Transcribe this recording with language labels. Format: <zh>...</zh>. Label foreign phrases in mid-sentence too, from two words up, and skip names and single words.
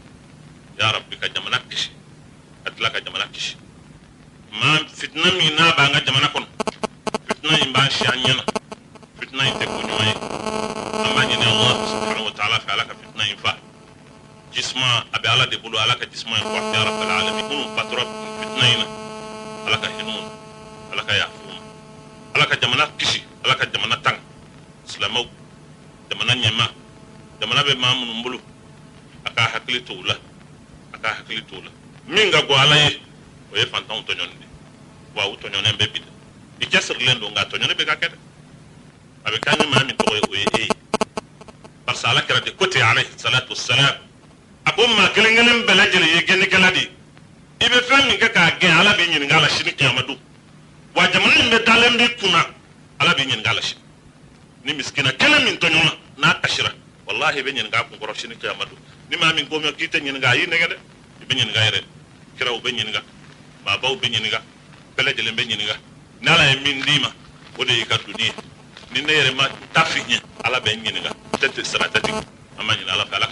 <ar>يا رب</ar> <bm>ka jamana kisi ka tila ka jamana kisi maa fitina min n'a b'an ka jamana kɔnɔ fitina in b'an si an ɲɛna fitina in tɛ ko ɲuman ye an b'a ɲini</bm> <ar>الله سبحانه وتعالى</ar> <bm>fɛ Ala ka fitina in fa jisuma a bɛ Ala de bolo Ala ka jisuma in porte</bm> <ar>يا رب العالمين</ar> <bm>minnu fatura fitina in na Ala ka hinɛ u ma Ala ka yafa u ma Ala ka jamana kisi Ala ka jamana tan silamɛw jamana ɲɛma jamana bɛ maa minnu bolo a ka hakili to u la a ka hakili to u la min ka go Ala ye o ye fantanw tɔɲɔni de wa u tɔɲɔnen bɛ bi dɛ i cɛsirilen don nka tɔɲɔni bɛ ka kɛ dɛ a bɛ kɛ ni maa min tɔgɔ ye o ye e ye</bm> <fr>parce que</fr> <bm>Ala kɛra de ko ten</bm> <ar>عليه الصلاة والسلام</ar> <bm>a ko maa kelen kelen bɛɛ lajɛlen ye gɛnnikɛla de ye i bɛ fɛn min kɛ k'a gɛn Ala b'i ɲininka a la sini kiyama don wa jamana in bɛ dalen b'i kunna Ala b'i ɲininka a la sini ni miskina kelen min tɔɲɔna n'a kasira wallahi i bɛ ɲininka a kunkɔrɔ sini kiyama don ni maa min ko mɛ k'i tɛ ɲininka a y'i nɛgɛ dɛ i bɛ ɲininka yɛrɛ kiraw bɛ ɲininka maabaw bɛ ɲininka bɛɛ lajɛlen bɛ ɲininka ni Ala ye min d'i ma o de y'i ka doni ye ni ne yɛrɛ ma ta f'i ɲɛ Ala bɛ n ɲininka peut-être sara tɛ tigɛ an ma ɲini Ala fɛ Ala</bm>